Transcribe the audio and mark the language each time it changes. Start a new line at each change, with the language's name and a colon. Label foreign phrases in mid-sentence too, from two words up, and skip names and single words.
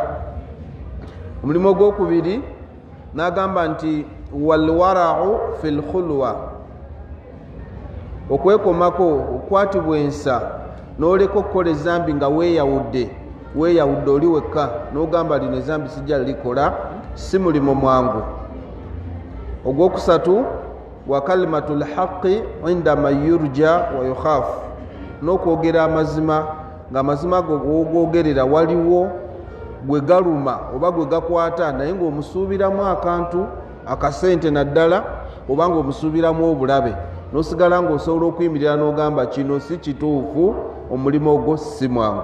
Ganda: Omulimu ogwokubiri n'agamba nti
Arabic: والورع في الخلوة,
Ganda: okwekomako okukwatibwa ensa n'oleka okukola ezambi nga weeyawudde oli wekka n'ogamba lino ezambi sijja likola, si mulimo mwangu. Ogwokusatu
Arabic: وكلمة الحق عند من يرجى ويخاف,
Ganda: n'okwogera amazima ng'amazima go gwogerera waliwo gwe galuma oba gwe gakwata, naye ng'omusuubiramu akantu akasente naddala oba ng'omusuubiramu obulabe, n'osigala ng'osobola okuyimirira n'ogamba kino si kituufu, omulimu ogwo si mwangu.